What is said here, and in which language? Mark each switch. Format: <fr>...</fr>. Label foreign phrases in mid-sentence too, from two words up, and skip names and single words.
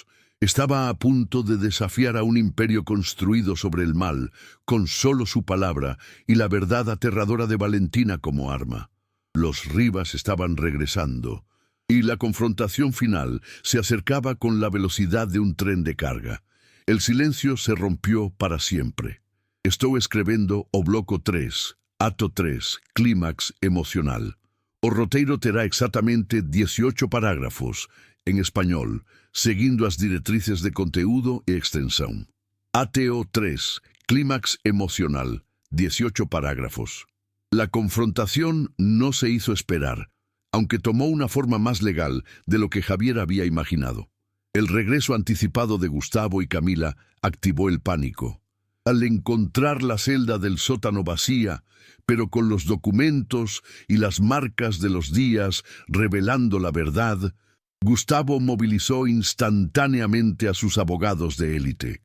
<es>Estaba a punto de desafiar a un imperio construido sobre el mal, con solo su palabra y la verdad aterradora de Valentina como arma. Los Rivas estaban regresando, y la confrontación final se acercaba con la velocidad de un tren de carga. El silencio se rompió para siempre.</es> <pt>Estou escrevendo o bloco 3, ato 3, clímax emocional. O roteiro terá exactamente 18 parágrafos,</pt> <es>en español,</es> <pt>seguindo as directrices de conteúdo e extensión. ATO 3, clímax emocional, 18 parágrafos.</pt> <es>La confrontación no se hizo esperar, aunque tomó una forma más legal de lo que Javier había imaginado. El regreso anticipado de Gustavo y Camila activó el pánico. Al encontrar la celda del sótano vacía, pero con los documentos y las marcas de los días revelando la verdad, Gustavo movilizó instantáneamente a sus abogados de élite.</es>